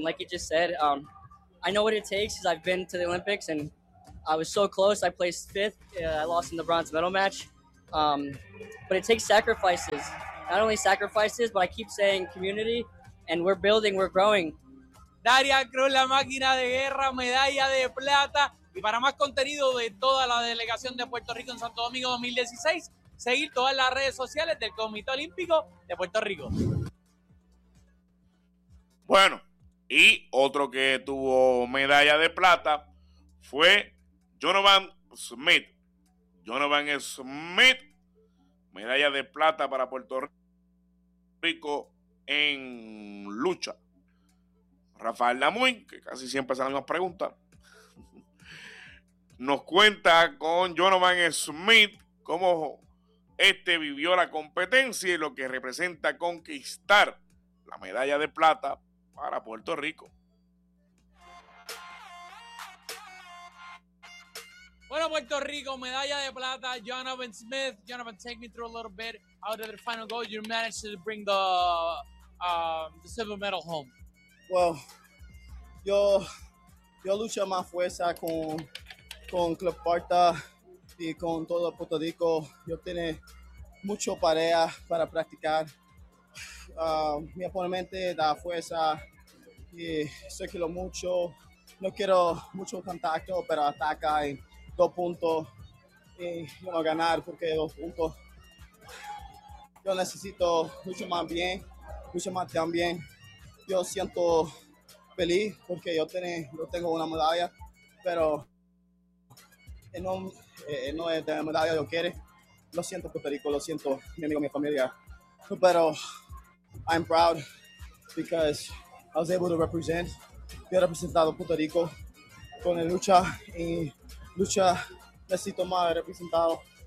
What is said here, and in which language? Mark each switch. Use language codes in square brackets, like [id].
[en] And like you just said, I know what it takes because I've been to the Olympics, and I was so close. I placed fifth. I lost in the bronze medal match. But it takes sacrifices. Not only sacrifices, but I keep saying community, and we're building, we're growing. Darian Cruz, la máquina de guerra, medalla de plata. Y para más contenido de toda la delegación de Puerto Rico en Santo Domingo 2016, seguir todas las redes sociales del Comité Olímpico de Puerto Rico. Bueno, y otro que tuvo medalla de plata fue Jonovan Smith. Jonovan Smith, medalla de plata para Puerto Rico en lucha. Rafael Lamuy, que casi siempre hace las mismas preguntas, nos cuenta con Jonovan Smith cómo este vivió la competencia y lo que representa conquistar la medalla de plata para Puerto Rico. [es] Bueno, Puerto Rico, medalla de plata, Jonovan Smith. [en] Jonovan, take me through a little bit. How did the final go? You managed to bring the silver medal home. Well, [es] yo lucho más fuerza con Club Parta y con todo Puerto Rico. Yo tiene mucho pareja para practicar. Mi oponente da fuerza y sé que lo mucho. No quiero mucho contacto, pero ataca en 2 puntos y bueno, ganar porque 2 puntos. Yo necesito mucho más bien, mucho más también. Yo siento feliz porque yo tengo una medalla, pero no es de la medalla que yo quiero. Lo siento, Puerto Rico, lo siento, mi amigo, mi familia. Pero [en] I'm proud because I was able to represent. [es] Yo he representado Puerto Rico con el lucha y lucha necesito más representado.